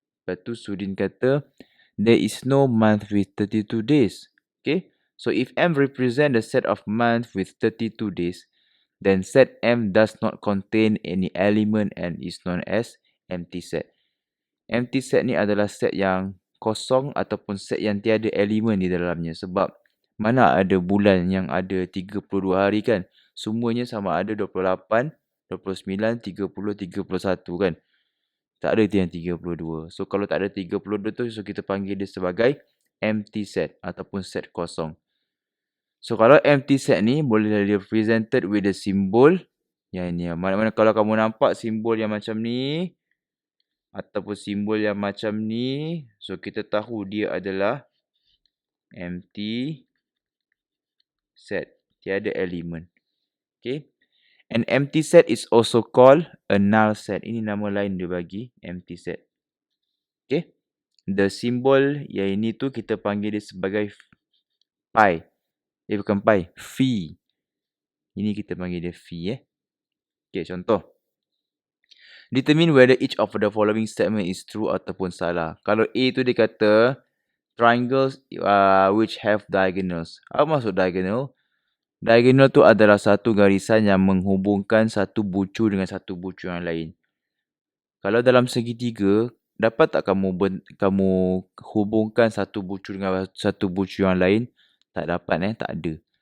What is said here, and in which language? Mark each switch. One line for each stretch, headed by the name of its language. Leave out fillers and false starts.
Malay: Lepas tu Sudin kata,
English: there is no month with 32 days. Okay, so if M represent the set of month with 32 days, then set M does not contain any element and is known as empty set.
Malay: Empty set ni adalah set yang kosong ataupun set yang tiada elemen di dalamnya. Sebab mana ada bulan yang ada 32 hari kan? Semuanya sama ada 28, 29, 30, 31 kan? Tak ada yang 32. So kalau tak ada 32 tu, so kita panggil dia sebagai empty set ataupun set kosong. So kalau empty set ni boleh
English: represented with the symbol
Malay: yang ni. Mana-mana kalau kamu nampak simbol yang macam ni ataupun simbol yang macam ni, so kita tahu dia adalah empty set. Tiada elemen. Okay.
English: An empty set is also called a null set.
Malay: Ini nama lain dia bagi empty set. Okay.
English: The symbol
Malay: yang ini tu kita panggil dia sebagai pi. Bukan pi. Phi. Ini kita panggil dia phi. Okay, contoh.
English: Determine whether each of the following statement is true
Malay: ataupun salah. Kalau A tu dia kata
English: triangles which have diagonals.
Malay: Apa maksud diagonal? Diagonal tu adalah satu garisan yang menghubungkan satu bucu dengan satu bucu yang lain. Kalau dalam segitiga, dapat tak kamu hubungkan satu bucu dengan satu bucu yang lain? Tak dapat tak ada.